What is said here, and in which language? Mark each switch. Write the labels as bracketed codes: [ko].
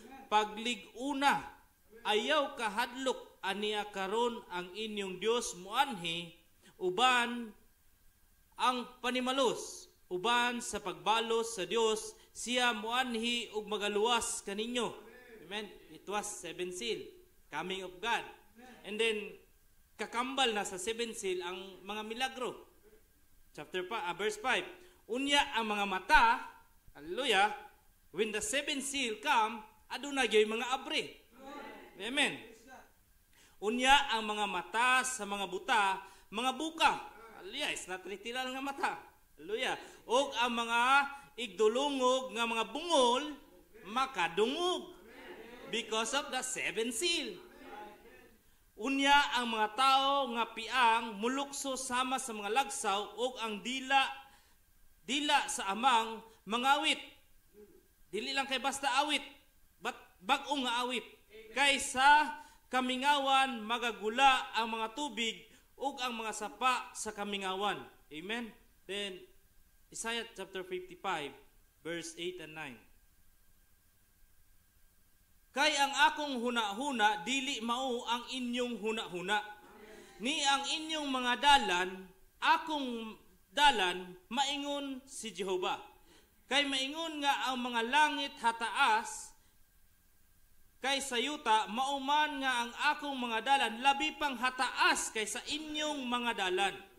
[ceb] Pagliguna ayaw kahadlok aniya karon ang inyong Dios muanhi uban ang panimalos, uban sa pagbalos sa Dios siya muanhi ug magaluwas kaninyo. Amen. [en] It was 7 seal, coming of God. And then [ceb] kakambal na sa 7 seal ang mga milagro. Verse 5. Unya ang mga mata, hallelujah, [en] when the 7 seal come, [ceb] aduna gyud mga abre. Amen. Unya ang mga mata sa mga buta, mga buka. [en] Hallelujah, it's not literal [ceb] nga mata. [en] Hallelujah. [ceb] O ang mga igdulungog nga mga bungol, makadungog. [en] Because of the 7 seal. [ceb] Unya ang mga tao nga piang mulukso sama sa mga lagsaw o ang dila sa amang mangawit. Dili lang kay basta awit, [en] but [ceb] bag-ong nga awit. Kaysa kamingawan magagula ang mga tubig ug ang mga sapa sa kamingawan. [en] Amen. Then Isaiah chapter 55 verse 8 and 9. [ceb] Kay ang akong huna-huna, dili mao ang inyong huna-huna. Ni ang inyong mga dalan, akong dalan, maingon si Jehova. Kay maingon nga ang mga langit hataas, kay sa yuta, mauman nga ang akong mga dalan, labi pang hataas kaysa inyong mga dalan.